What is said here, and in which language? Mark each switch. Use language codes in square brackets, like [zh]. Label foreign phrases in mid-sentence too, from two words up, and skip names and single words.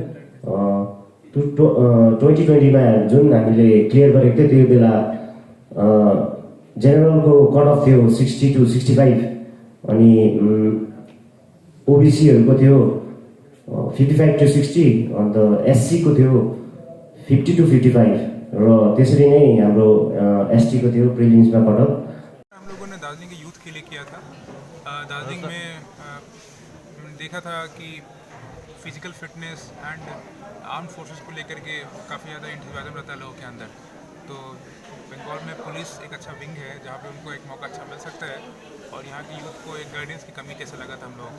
[ne] 2020मा जुन हामीले क्लियर गरेको थियो त्यो बेला जेनरलको कटअफ थियो 60 to 65 अनि ओबिसीहरूको थियो 55 to 60 अन्त एससीको थियो 50 to 55 र त्यसरी नै हाम्रो एसटीको थियो प्रिलिम्समा कटअप। [hi] हम लोगों ने दार्जिलिंग के यूथ के लिए किया था। दार्जिलिंग में देखा था कि [en] physical fitness and arm forces [hi] को लेकर के काफ़ी ज़्यादा इंथुसियाज्म रहता है लोगों के अंदर। तो बंगाल में पुलिस एक अच्छा विंग है जहाँ पे उनको एक मौका अच्छा मिल सकता है और यहाँ की यूथ को एक गाइडेंस की कमी कैसे लगा था हम लोगों को।